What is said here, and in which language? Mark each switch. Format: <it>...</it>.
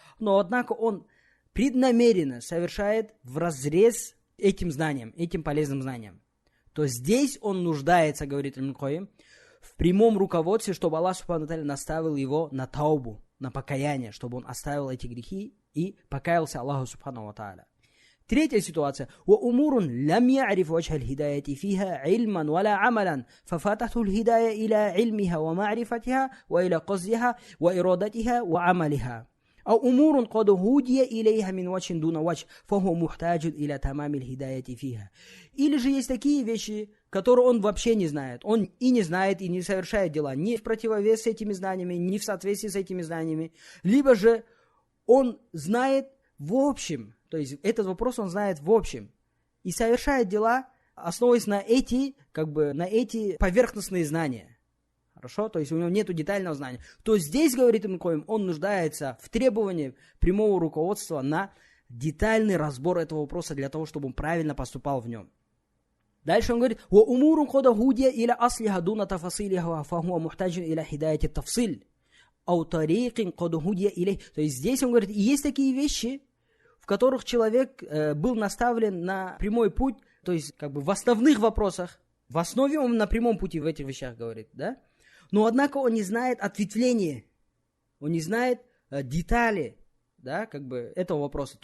<ru>Но, однако, он преднамеренно совершает вразрез этим знанием, этим полезным знанием. То здесь он нуждается, говорит Ибн Кайим, в прямом руководстве, чтобы Аллах Субхану ва Тааля наставил его на таубу, на покаяние, чтобы он оставил эти грехи и покаялся Аллаху Субхану ва Тааля. Третья ситуация.</ru> <ar>وأمور لم يعرف وجه الهداية فيها علما ولا عملا ففاتته الهداية إلى علمها ومعرفتها وإلى قصدها وإرادتها وعملها. أو أمور قد هدي إليها من وجه دون وجه فهو محتاج إلى تمام الهداية فيها.</ar> <ru>Или же есть такие вещи, которые он вообще не знает. Он и не знает, и не совершает дела ни в противовес с этими знаниями, ни в соответствии с этими знаниями. Либо же он знает в общем, то есть этот вопрос он знает в общем и совершает дела, основываясь на эти поверхностные знания. Хорошо? То есть у него нет детального знания. То здесь, говорит Ибн Кайим, он нуждается в требовании прямого руководства на детальный разбор этого вопроса для того, чтобы он правильно поступал в нем. Дальше он говорит:</ru> <ar>وَأُمُورٌ قَدْ هُدِيَ إِلَى أَصْلِهَا دُونَ تَفَصِيلِهَا فَهُوَ مُحْتَاجٌ إِلَى هِدَايَةِ التَّفْصِيلِ أَوْ طَرِيقٍ قَدْ هُدِيَ إِلَيْهِ.</ar> <ru>То есть здесь он говорит, есть такие вещи, в которых человек был наставлен на прямой путь, то есть в основных вопросах, в основе он на прямом пути в этих вещах говорит, да? Но однако он не знает ответвления, он не знает детали, да, этого вопроса.</ru>